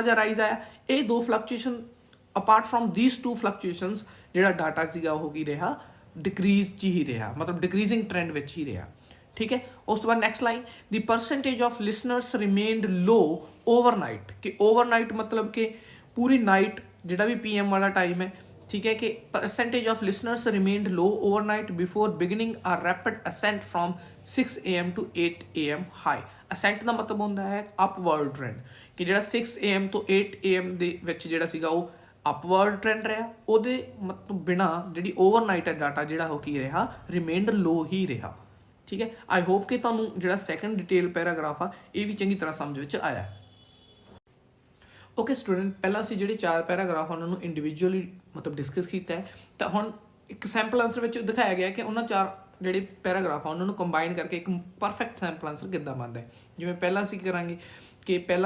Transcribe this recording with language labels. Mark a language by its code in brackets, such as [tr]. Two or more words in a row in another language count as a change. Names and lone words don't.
[pa] ਜਿਹਾ ਰਾਈਜ਼ ਆਇਆ ਇਹ ਦੋ ਫਲਕਚੁਏਸ਼ਨ [en] apart from these two fluctuations [pa] ਜਿਹੜਾ ਡਾਟਾ ਸੀਗਾ ਉਹ ਕੀ ਰਿਹਾ ਡਿਕਰੀਜ਼ 'ਚ ਹੀ ਰਿਹਾ ਮਤਲਬ [en] decreasing trend [pa] ਵਿੱਚ ਹੀ ਰਿਹਾ ਠੀਕ ਹੈ ਉਸ ਤੋਂ ਬਾਅਦ [en] next line the percentage of listeners remained low overnight [pa] ਕਿ ਓਵਰਨਾਈਟ ਮਤਲਬ ਕਿ ਪੂਰੀ ਨਾਈਟ ਜਿਹੜਾ ਵੀ PM ਵਾਲਾ ਟਾਈਮ ਹੈ ਠੀਕ ਹੈ ਕਿ [en] percentage of listeners remained low overnight before beginning a rapid ascent from 6 AM to 8 AM high ascent [pa] ਦਾ ਮਤਲਬ ਹੁੰਦਾ ਹੈ [en] upward trend [pa] ਕਿ ਜਿਹੜਾ 6 AM ਤੋਂ 8 AM ਦੇ ਵਿੱਚ ਜਿਹੜਾ ਸੀਗਾ ਉਹ [en] upward trend [pa] ਰਿਹਾ ਉਹਦੇ ਮਤਲਬ ਬਿਨਾ ਜਿਹੜੀ overnight ਹੈ ਡਾਟਾ ਜਿਹੜਾ ਉਹ ਕੀ ਰਿਹਾ [en] remained low [pa] ਹੀ ਰਿਹਾ ਠੀਕ ਹੈ [en] I hope [pa] ਕਿ ਤੁਹਾਨੂੰ ਜਿਹੜਾ [en] second detail paragraph [pa] ਆ ਇਹ ਵੀ ਚੰਗੀ ਤਰ੍ਹਾਂ ਸਮਝ ਵਿੱਚ ਆਇਆ [en] okay student [pa] ਪਹਿਲਾਂ ਅਸੀਂ ਜਿਹੜੇ 4 ਪੈਰਾਗ੍ਰਾਫ ਉਹਨਾਂ ਨੂੰ ਇੰਡੀਵਿਜੂਅਲੀ ਮਤਲਬ ਡਿਸਕਸ ਕੀਤਾ ਹੈ ਤਾਂ ਹੁਣ ਇੱਕ [en] sample answer [pa] ਵਿੱਚ ਦਿਖਾਇਆ ਗਿਆ ਕਿ ਉਹਨਾਂ 4 ਜਿਹੜੇ ਪੈਰਾਗ੍ਰਾਫ ਆ ਉਹਨਾਂ ਨੂੰ ਕੰਬਾਈਨ ਕਰਕੇ ਇੱਕ [en] perfect sample answer [pa] ਕਿੱਦਾਂ ਬਣਦਾ ਹੈ ਜਿਵੇਂ ਪਹਿਲਾਂ ਅਸੀਂ ਕਰਾਂਗੇ ਕਿ ਪਹਿਲਾਂ